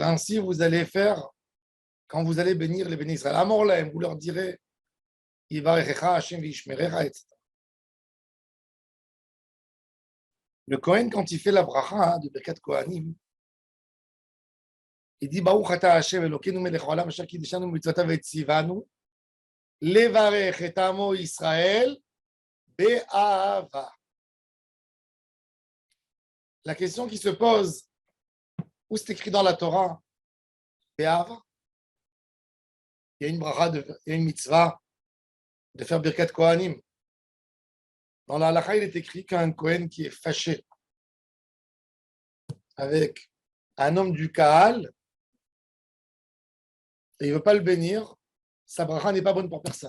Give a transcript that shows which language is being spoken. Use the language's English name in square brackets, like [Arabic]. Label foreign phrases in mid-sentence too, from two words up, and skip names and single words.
[French] Ainsi, vous allez faire quand vous allez bénir les [Hebrew] בני ישראל. אמור להם, [French] vous leur direz [Hebrew] יברכך ה' וישמרך, [French] etc. Le Kohen, quand il fait la bracha de [Hebrew] ברכת כהנים, [French] il dit [Hebrew] ברוך אתה ה' אלוהינו מלך העולם אשר קידשנו במצוותיו וציוונו לברך את עמו ישראל באהבה. [French] La question qui se pose, où c'est écrit dans la Torah, be'ahava? Il y a une bracha, il y a une mitzvah de faire [Hebrew] ברכת כהנים. [French] Dans la halakha, il est écrit qu'un Kohen qui est fâché avec un homme du Kahal et il ne veut pas le bénir, sa bracha n'est pas bonne pour personne.